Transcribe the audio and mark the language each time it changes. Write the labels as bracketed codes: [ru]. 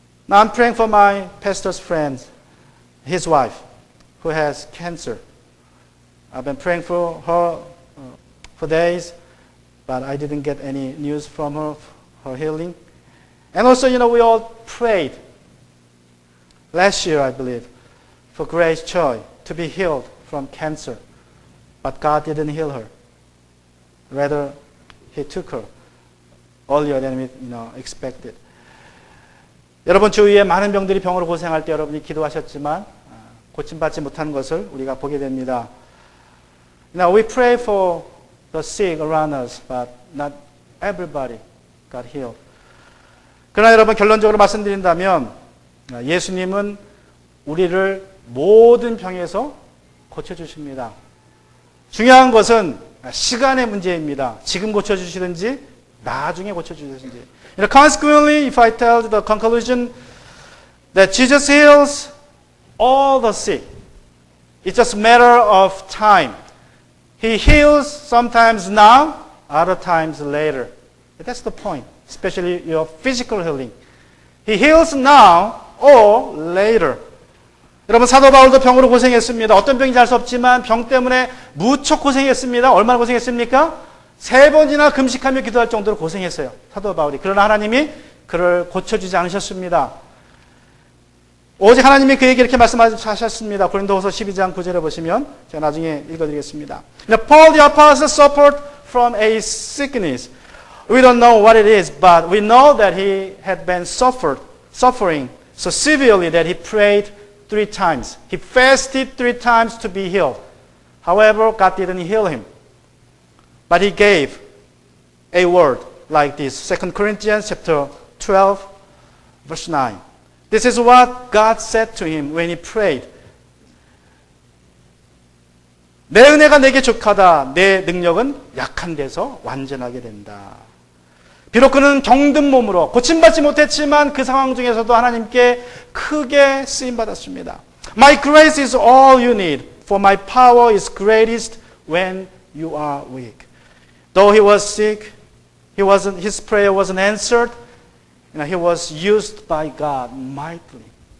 [en] Now I'm praying for my pastor's friend, his wife, who has cancer. I've been praying for her for days, but I didn't get any news from her healing. And also, we all prayed last year, I believe, for Grace Choi to be healed from cancer. But God didn't heal her. Rather, He took her earlier than we expected. [ko] 여러분 주위에 많은 병들이 병으로 고생할 때 여러분이 기도하셨지만 고침받지 못한 것을 우리가 보게 됩니다. [en] Now we pray for the sick around us, but not everybody got healed. [ko] 그러나 여러분 결론적으로 말씀드린다면 예수님은 우리를 모든 병에서 고쳐주십니다. 중요한 것은 시간의 문제입니다. 지금 고쳐주시든지 나중에 고쳐주시든지. [en] Consequently, if I tell the conclusion that Jesus heals all the sick, it's just a matter of time. He heals sometimes now, other times later. That's the point, especially your physical healing. He heals now or later. [ko] 여러분 사도 바울도 병으로 고생했습니다. 어떤 병인지 알 수 없지만 병 때문에 무척 고생했습니다. 얼마나 고생했습니까? 3번이나 금식하며 기도할 정도로 고생했어요. 사도 바울이. 그러나 하나님이 그를 고쳐주지 않으셨습니다. 오직 하나님이 그에게 이렇게 말씀하셨습니다. 고린도후서 12장 9절에 보시면 제가 나중에 읽어드리겠습니다. [en] Paul the apostle suffered from a sickness. We don't know what it is, but we know that he had been suffering so severely that he prayed 3 times. He fasted 3 times to be healed. However, God didn't heal him. But he gave a word like this. 2 Corinthians chapter 12, verse 9. This is what God said to him when he prayed. [ko] 내 은혜가 내게 족하다. 내 능력은 약한 데서 완전하게 된다. 비록 그는 병든 몸으로 고침받지 못했지만 그 상황 중에서도 하나님께 크게 쓰임받았습니다. [en] My grace is all you need, for my power is greatest when you are weak. Though he was sick, his prayer wasn't answered. He was used by God mightily.